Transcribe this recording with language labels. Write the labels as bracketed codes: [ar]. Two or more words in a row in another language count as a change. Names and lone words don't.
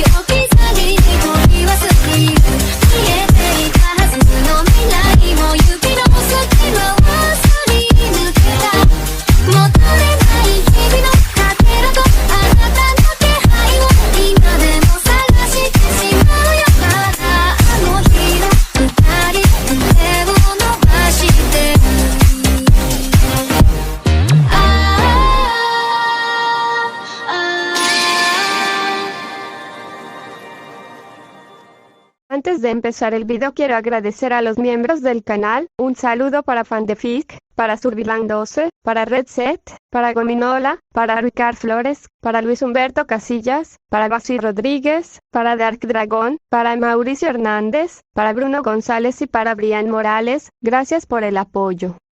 [ja] 置き去りに取り忘れる見えていたはずの未来も指の隙間をすり抜けた戻れない日々のかけらとあなたの気配を今でも探してしまうよまだあの日の二人手を伸ばしてる [es] Antes de empezar el video quiero agradecer a los miembros del canal, un saludo para Fandefic, para Survilan12, para Redset, para Gominola, para Ricard Flores, para Luis Humberto Casillas, para Basi Rodríguez, para Dark Dragon, para Mauricio Hernández, para Bruno González y para Brian Morales, gracias por el apoyo.